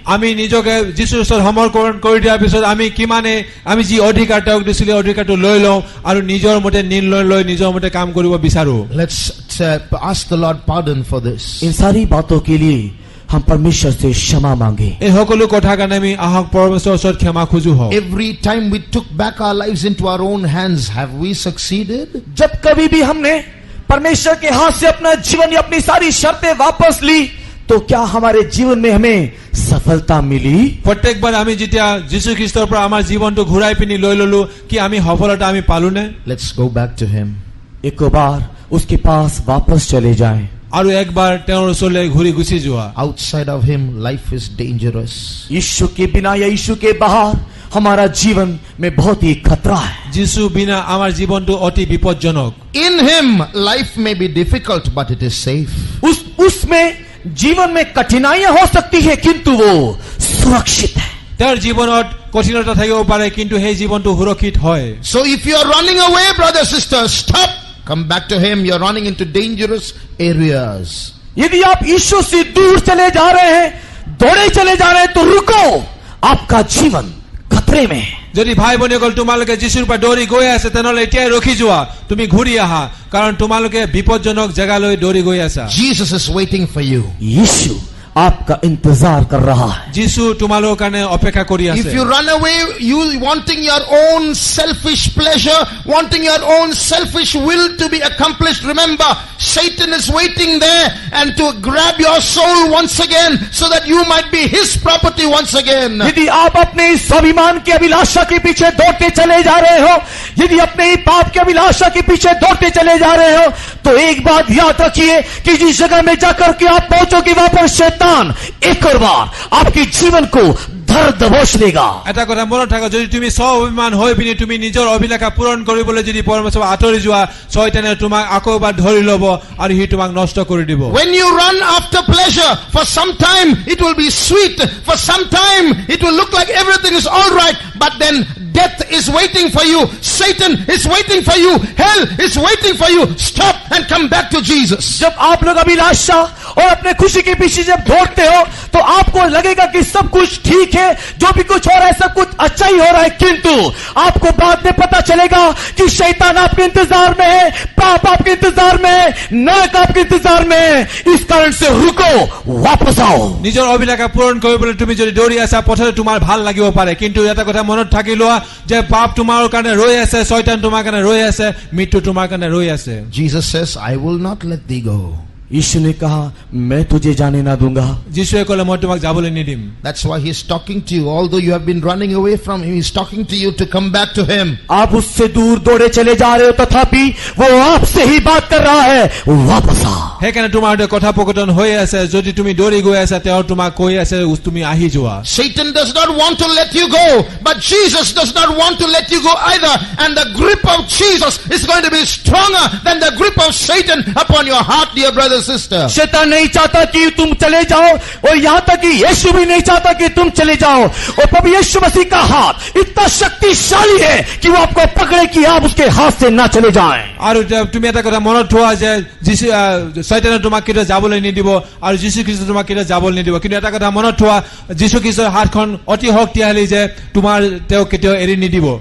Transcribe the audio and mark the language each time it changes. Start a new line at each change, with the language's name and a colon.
Assamese: আমি নিজকে যীশুৰ ওচৰত সমৰ্পণ কৰি দিয়াৰ পিছত আমি কিমানে আমি যি অধিকাৰ তেওঁক দিছিলোঁ অধিকাৰটো লৈ লওঁ আৰু নিজৰ মতে নিৰ্ণয় লৈ নিজৰ মতে কাম কৰিব বিচাৰো।
English: Let's ask the Lord pardon for this.
Hindi: इन सारी बातों के लिए हम परमेश्वर से क्षमा मांगे।
Assamese: এই সকলো কথা কাৰণে আমি আহক পৰমেশ্বৰৰ ওচৰত ক্ষমা খুজো হওক।
English: Every time we took back our lives into our own hands, have we succeeded?
Hindi: जब कभी भी हमने परमेश्वर के हाथ से अपना जीवन या अपनी सारी शर्तें वापस ली तो क्या हमारे जीवन में हमें सफलता मिली?
Assamese: প্ৰত্যেকবাৰ আমি যেতিয়া যীশু খ্ৰীষ্টৰ পৰা আমাৰ জীৱনটো ঘূৰাই পিনি লৈ ললো কি আমি সফলতা আমি পালো নে?
English: Let's go back to him.
Hindi: एक बार उसके पास वापस चले जाएं।
Assamese: আৰু একবাৰ তেওঁৰ ওচৰলৈ ঘূৰি গুচি যোৱা।
English: Outside of him, life is dangerous.
Hindi: यीशु के बिना या यीशु के बाहर हमारा जीवन में बहुत ही खतरा है।
Assamese: যীশু বিনা আমাৰ জীৱনটো অতি বিপজ্জনক।
English: In him, life may be difficult, but it is safe.
Hindi: उसमें जीवन में कठिनाइयां हो सकती है किंतु वो सुरक्षित है।
Assamese: তেওঁৰ জীৱনত কঠিনতা থাকিব পাৰে কিন্তু সেই জীৱনটো সুৰক্ষিত হয়।
English: So if you are running away, brother, sister, stop. Come back to him. You are running into dangerous areas.
Hindi: यदि आप यीशु से दूर चले जा रहे हैं, दौड़े चले जा रहे हैं तो रुको, आपका जीवन खतरे में है।
Assamese: যদি ভাই ভনীসকল তোমালোকে যীশুৰ পৰা দৌৰি গৈ আছে তেনেহলে এতিয়াই ৰখি যোৱা, তুমি ঘূৰি আহা কাৰণ তোমালোকে বিপজ্জনক জেগালৈ দৌৰি গৈ আছা।
English: Jesus is waiting for you.
Hindi: यीशु आपका इंतजार कर रहा है।
Assamese: যীশু তোমালোকৰ কাৰণে অপেক্ষা কৰি আছে।
English: If you run away, you wanting your own selfish pleasure, wanting your own selfish will to be accomplished, remember, Satan is waiting there and to grab your soul once again so that you might be his property once again.
Hindi: यदि आप अपने स्वाभिमान की अभिलाषा के पीछे दौड़ते चले जा रहे हो, यदि अपने ही पाप की अभिलाषा के पीछे दौड़ते चले जा रहे हो तो एक बात याद रखिए कि जिस जगह में जाकर के आप पहुंचोगे वापस एक और बार आपके जीवन को ধর দবোচ দেগা।
Assamese: এটা কথা মনত থাকক যদি তুমি স্বাভিমান হৈ পিনি তুমি নিজৰ অভিলাষা পূৰণ কৰিবলৈ যদি পৰমেশ্বৰৰ আঁতৰি যোৱা শয়তানে তোমাক আকৌ এবাৰ ধৰি ল'ব আৰু সি তোমাক নষ্ট কৰি দিব।
English: When you run after pleasure, for some time it will be sweet, for some time it will look like everything is all right, but then death is waiting for you, Satan is waiting for you, hell is waiting for you. Stop and come back to Jesus.
Hindi: जब आप लोग अभिलाषा और अपने खुशी के पीछे जब दौड़ते हो तो आपको लगेगा कि सब कुछ ठीक है, जो भी कुछ हो रहा है सब कुछ अच्छा ही हो रहा है, किंतु आपको बाद में पता चलेगा कि शैतान आपके इंतजार में है, पाप आपके इंतजार में है, नरक आपके इंतजार में है। इस कारण से रुको, वापस आओ।
Assamese: নিজৰ অভিলাষা পূৰণ কৰিবলৈ তুমি যদি দৌৰি আছা, পথতে তোমাৰ ভাল লাগিব পাৰে, কিন্তু এটা কথা মনত থাকি লোৱা যে পাপ তোমাৰ কাৰণে ৰৈ আছে, শয়তান তোমাৰ কাৰণে ৰৈ আছে, মৃত্যু তোমাৰ কাৰণে ৰৈ আছে।
English: Jesus says, I will not let thee go.
Hindi: यीशु ने कहा, मैं तुझे जाने ना दूंगा।
Assamese: যীশুৱে ক'লে মই তোমাক যাবলৈ নিদিম।
English: That's why he's talking to you. Although you have been running away from him, he's talking to you to come back to him.
Hindi: आप उससे दूर दौड़े चले जा रहे हो, तथापि वो आपसे ही बात कर रहा है, वापस आ।
Assamese: সেইকাৰণে তোমাৰ সৈতে কথোপকথন হৈ আছে, যদি তুমি দৌৰি গৈ আছা তেওঁ তোমাক কৈ আছে তুমি আহি যোৱা।
English: Satan does not want to let you go, but Jesus does not want to let you go either. And the grip of Jesus is going to be stronger than the grip of Satan upon your heart, dear brother, sister.
Hindi: शैतान नहीं चाहता कि तुम चले जाओ, और यहां तक कि यीशु भी नहीं चाहता कि तुम चले जाओ। और प्रभु यीशु मसीह का हाथ इतना शक्तिशाली है कि वो आपको पकड़े कि आप उसके हाथ से ना चले जाएं।
Assamese: আৰু তুমি এটা কথা মনত থোৱা যে যীশু শয়তানে তোমাক কেতিয়া যাবলৈ নিদিব আৰু যীশু খ্ৰীষ্ট তোমাক কেতিয়া যাবলৈ নিদিব, কিন্তু এটা কথা মনত থোৱা যীশু খ্ৰীষ্টৰ হাতখন অতি শক্তিশালী যে তোমাৰ তেওঁ কেতিয়াও এৰি নিদিব।